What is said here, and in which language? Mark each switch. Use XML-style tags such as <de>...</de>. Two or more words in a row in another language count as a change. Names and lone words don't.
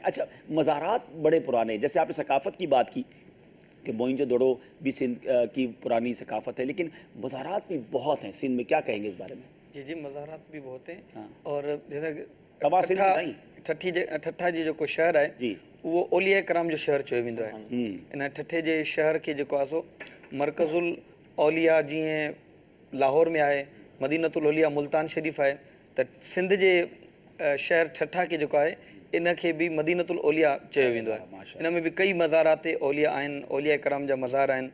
<ur>اچھا مزارات بڑے پرانے, جیسے آپ نے ثقافت کی بات کی کہ موئنجو دڑو بھی سندھ کی پرانی ثقافت ہے, لیکن مزارات بھی بہت ہیں سندھ میں, کیا کہیں گے اس بارے میں؟ جی مزارات بھی بہت ہیں. اور جیسا ٹھٹھا جی جو شہر ہے جی</ur> <sd>وہ اولیاء کرام جو شہر چयो वेंदो आहे. इन ठठे जे शहर खे जेको आहे सो मरकज़ुल औलिया जीअं लाहौर में आहे, मदीनतुल औलिया मुल्तान शरीफ़ आहे, त सिंध जे शहर ठठा खे जेको आहे इन खे बि मदीनतुल औलिया चयो वेंदो आहे. इन में बि कई मज़ारात औलिया आहिनि, औलिया कराम जा मज़ार आहिनि.</sd>